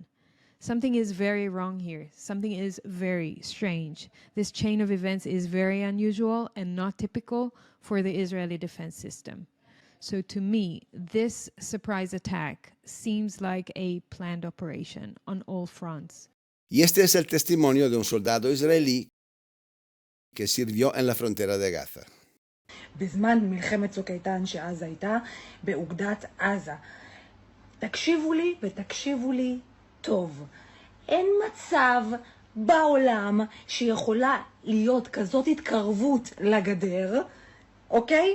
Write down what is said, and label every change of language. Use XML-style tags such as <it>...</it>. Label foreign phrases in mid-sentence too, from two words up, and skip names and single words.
<en>Something is very wrong here. Something is very strange. This chain of events is very unusual and not typical for the Israeli defense system. So to me, this surprise attack seems like a planned operation on all fronts.</en> <es>Y este es el testimonio de un soldado israelí que sirvió en la frontera de Gaza.</es> <he>בזמן מלחמת צוק איתן שאז הייתה באוגדת עזה. תקשיבו לי ותקשיבו לי טוב. אין מצב בעולם שיכולה להיות כזאת התקרבות לגדר, אוקיי?</he>